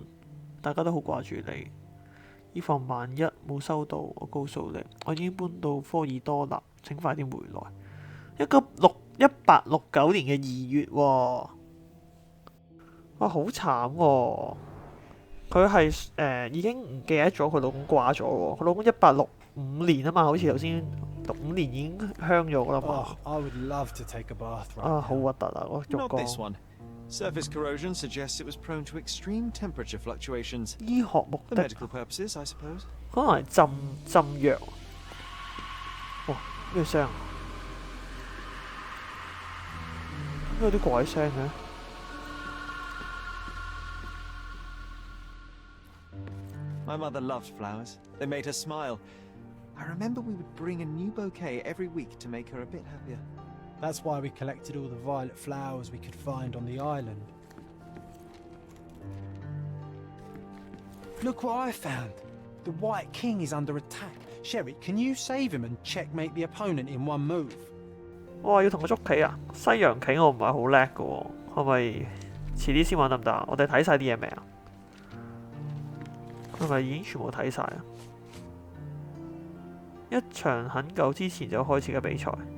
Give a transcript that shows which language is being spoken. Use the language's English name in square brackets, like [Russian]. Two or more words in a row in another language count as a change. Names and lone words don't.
[Cantonese] 大家都好掛住你，以防萬一冇收到，我告訴你，我已經搬到科爾多納，請快啲回來。1869年嘅2月喎，哇好慘喎！佢係已經唔記得咗佢老公掛咗喎，佢老公1865年啊嘛，好似頭先65年已經香咗啦嘛。 [English] I would love to take a bath right [Cantonese] 啊，好 [English] now. [Cantonese] 核突啊！個浴 [English] Not this [Cantonese] 缸。 [English] one. Surface corrosion suggests it was prone to extreme temperature fluctuations. [Cantonese] 醫學目 [English] For [Cantonese] 的 [English] medical purposes, I suppose. [Cantonese] 可能係浸藥。哇！咩聲？有啲怪聲嘅。 [English] My mother loved flowers. They made her smile. I remember we would bring a new bouquet every week to make her a bit happier. That's why we collected all the violet flowers we could find on the island. Look what I found! The White King is under attack. Sherry, can you save him and checkmate the opponent in one move? [Cantonese] 哇！要同佢捉棋啊！西洋棋我唔係好叻嘅喎，係咪遲啲先玩得唔得啊？我哋睇晒啲嘢未啊？係咪已經全部睇晒啊？一場很久之前就開始嘅比賽。